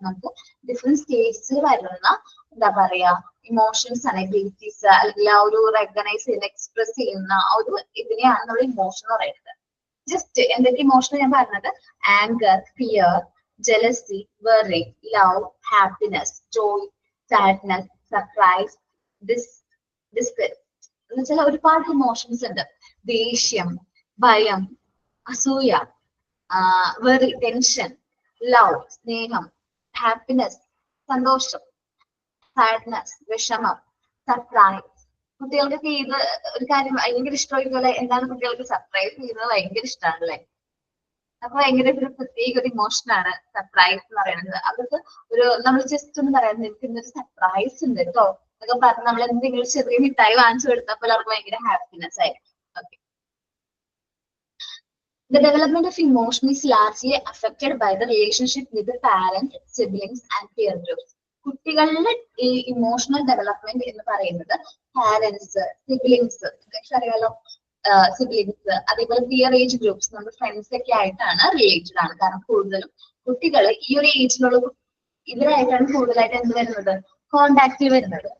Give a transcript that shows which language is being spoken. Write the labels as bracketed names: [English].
[Malayalam] നമുക്ക് ഡിഫറെന്റ് സ്റ്റേജസിൽ വരുന്ന എന്താ പറയാ ഇമോഷൻസ് ആണ്, എബിലിറ്റീസ് അല്ലെങ്കിൽ ആ ഒരു റെക്കഗ്നൈസ് ചെയ്യുന്ന, എക്സ്പ്രസ് ചെയ്യുന്ന ഒരു ഇതിനെയാണ് നമ്മൾ ഇമോഷൻ എന്ന് പറയുന്നത്. ജസ്റ്റ് എന്തൊക്കെ ഇമോഷൻ ഞാൻ പറഞ്ഞത്? [English] anger, fear, jealousy, worry, love, happiness, joy, sadness, [Malayalam] surprise, disgust എന്ന് വെച്ചാൽ ഒരുപാട് ഇമോഷൻസ് ഉണ്ട്. ദേഷ്യം, ഭയം, അസൂയ, വെറി, ടെൻഷൻ, ലവ്, സ്നേഹം, ഹാപ്പിനെസ്, സന്തോഷം, സാഡ്നെസ്, വിഷമം, സർപ്രൈസ്. കുട്ടികൾക്കൊക്കെ ഇത് ഒരു കാര്യം ഭയങ്കര ഇഷ്ടമായിരിക്കും. എന്താണ് കുട്ടികൾക്ക് സർപ്രൈസ് ചെയ്യുന്നത് ഭയങ്കര ഇഷ്ടമാണല്ലേ. അപ്പൊ ഭയങ്കര ഒരു പ്രത്യേക ഒരു ഇമോഷനാണ് സർപ്രൈസ് എന്ന് പറയുന്നത്. അവർക്ക് ഒരു നമ്മൾ ജസ്റ്റ് ഒന്ന് പറയാം, നിനക്ക് ഇന്നൊരു സർപ്രൈസ് ഉണ്ട് കേട്ടോ എന്നൊക്കെ പറഞ്ഞ് നമ്മൾ എന്തെങ്കിലും ചെറിയ മിഠായി വാങ്ങിച്ചു കൊടുത്തപ്പോൾ അവർക്ക് ഭയങ്കര ഹാപ്പിനെസ് ആയിരിക്കും. Okay. [English] The development of emotion is largely affected by the relationship with the parent, siblings and peer groups. [Malayalam] കുട്ടികളുടെ ഈ ഇമോഷണൽ ഡെവലപ്മെന്റ് എന്ന് പറയുന്നത് പാരന്റ്സ്, സിബ്ലിങ്സ്, അറിയാലോ, സിബ്ലിങ്സ്, അതേപോലെ പിയർ ഏജ് ഗ്രൂപ്പ്സ്, നമ്മുടെ ഫ്രണ്ട്സ് ഒക്കെ ആയിട്ടാണ് റിലേറ്റഡ് ആണ്. കാരണം കൂടുതലും കുട്ടികൾ ഈ ഒരു ഏജിലുള്ള ഇവരായിട്ടാണ് കൂടുതലായിട്ട് എന്ത് വരുന്നത്, കോണ്ടാക്റ്റിൽ വരുന്നത്.